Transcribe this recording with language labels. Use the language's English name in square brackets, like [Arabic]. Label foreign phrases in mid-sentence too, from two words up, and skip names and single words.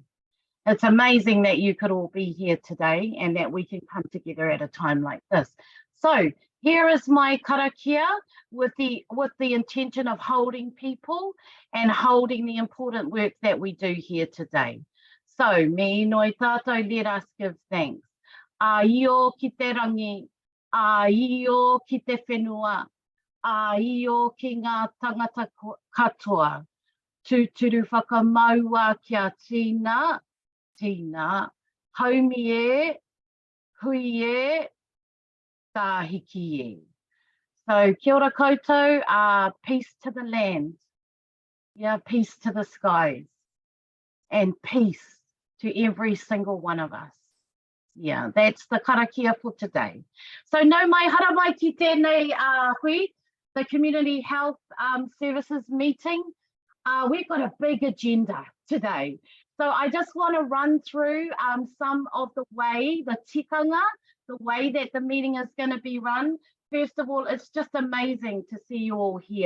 [English] It's amazing that you could all be here today and that we can come together at a time like this. So here is my karakia with the intention of holding people and holding the important work that we do here today. So [Māori] me noi tātou, [English] let us give thanks. [Māori] Io ki te rangi, io ki te whenua, io ki ngā tangata katoa, tūturu whakamaua kia tīna, haumi e, hui e, tāhiki e. So kia ora koutou, [English] peace to the land, yeah, peace to the skies, and peace to every single one of us. Yeah, that's the karakia for today. [Māori] So no mai hara mai ki tēnei hui, [English] the Community Health Services meeting. We've got a big agenda today. So I just want to run through some of the tikanga, the way that the meeting is going to be run. First of all, it's just amazing to see you all here.